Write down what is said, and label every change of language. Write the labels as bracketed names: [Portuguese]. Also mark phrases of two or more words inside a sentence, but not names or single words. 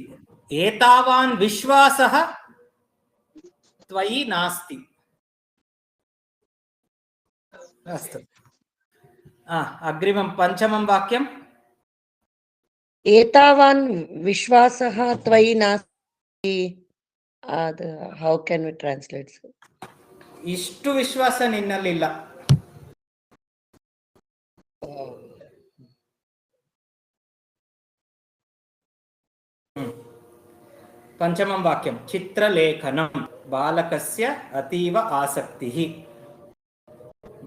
[Sanskrit] एतावान् विश्वासः त्वयि नास्ति. अस्तु, अग्रिमं पञ्चमं वाक्यम्. एतावान् विश्वासः त्वयि नास्ति. [English] How can we translate? [Kannada] ಇಷ್ಟು ವಿಶ್ವಾಸ ನಿನ್ನಲ್ಲಿಲ್ಲ. [Sanskrit] पञ्चमं वाक्यं चित्रलेखनं बालकस्य अतीव आसक्तिः.